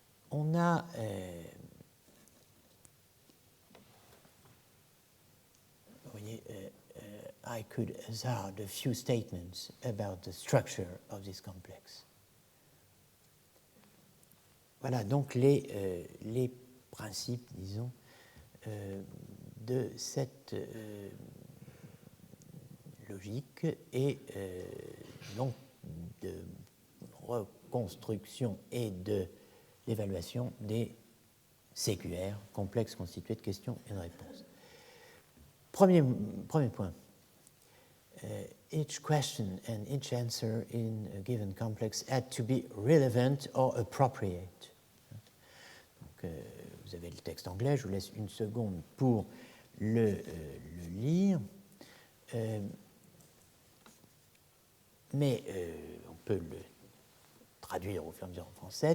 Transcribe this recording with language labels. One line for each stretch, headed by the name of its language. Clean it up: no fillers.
French: On a vous voyez,
English: I could hazard a few statements about the structure of this complex.
French: Voilà donc les principes, disons, de cette logique et donc de reconstruction et de l'évaluation des CQR, complexes constitués de questions et de réponses. Premier point.
English: Each question and each answer in a given complex had to be relevant or appropriate.
French: Donc, vous avez le texte anglais, je vous laisse une seconde pour le lire. Mais on peut le traduire au fur et à mesure en français.